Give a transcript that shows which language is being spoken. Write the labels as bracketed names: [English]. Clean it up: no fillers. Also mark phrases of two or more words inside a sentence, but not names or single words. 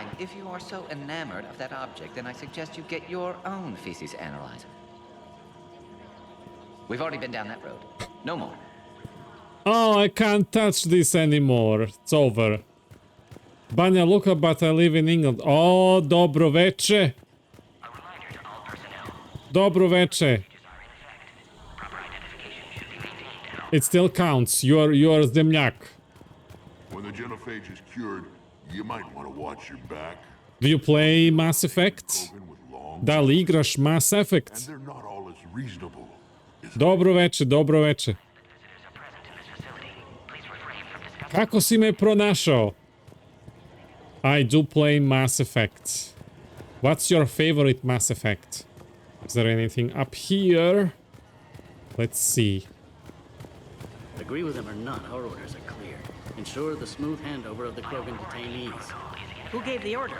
[English] If you are so enamored of that object, then I suggest you get your own feces analyzer. We've already been down that road. No more. Oh, I can't touch this anymore. It's over. Banja Luka, but I live in England. [Serbian] Oh, dobro veče. Dobro veče. [English] It still counts. You're zemljak. When the genophage is cured, you might want to watch your back. Do you play Mass Effect? [Serbian] Da li igraš Mass Effect? [English] And they're not all as reasonable. [Serbian] Dobro veče, dobro veče. Kako si me pronašao? [English] I do play Mass Effect. What's your favorite Mass Effect? Is there anything up here? Let's see. Agree with them or not, our orders are clear. Ensure the smooth handover of the Krogan detainees. Who gave the order?